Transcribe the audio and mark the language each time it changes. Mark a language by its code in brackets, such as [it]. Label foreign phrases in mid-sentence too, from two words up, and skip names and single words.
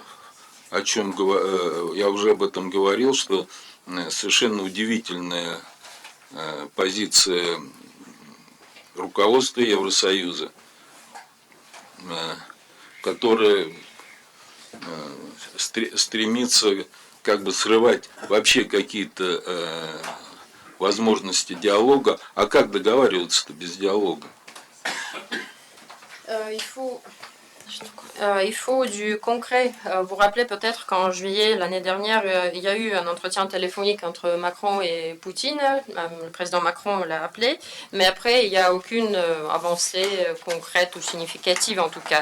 [ru] уже об этом говорил, что совершенно удивительная позиция руководства Евросоюза, которое стремится как бы срывать вообще какие-то возможности диалога. А как договариваться-то без диалога? [fr] Il faut, Il faut du concret. Vous vous rappelez peut-être qu'en juillet l'année dernière, il y a eu un entretien téléphonique entre Macron et Poutine. Le président Macron l'a appelé. Mais après, il n'y a aucune avancée concrète ou significative en tout cas.